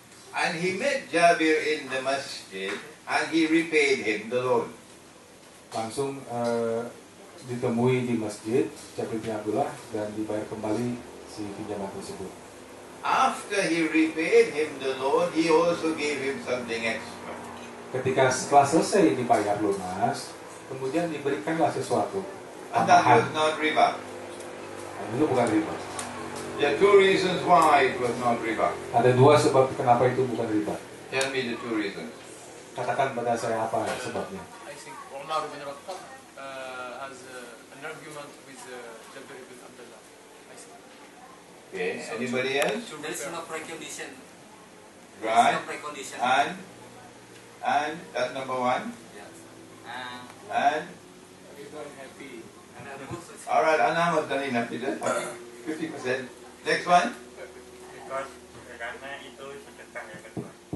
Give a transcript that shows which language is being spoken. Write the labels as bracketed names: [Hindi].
[English] And he met Jabir in the masjid and he repaid him the loan. [Indonesian] Langsung ditemui di masjid Jabir bin Abdullah dan dibayar kembali si pinjaman tersebut. [English] After he repaid him the loan, he also gave him something extra. [Indonesian] Ketika setelah selesai dibayar lunas, kemudian diberikanlah sesuatu [English] And that [Indonesian] tambahan. [English] was not riba. [Indonesian] Nah, itu bukan riba. [English] There are two reasons why it was not riba. [Indonesian] Ada dua sebab kenapa itu bukan riba. [English] Tell me the two reasons. [Indonesian] Katakan pada saya apa sebabnya. [English] I think Umar bin Khattab has an argument with Jabir bin Abdullah. I think. Okay, anybody else? There is no precondition. There is Right. no precondition. And that's number one. Yes. And Everyone happy. And also, all right, Anna was done enough. 50%. Next one. Because [Indonesian] karena itu sedekah yang kedua.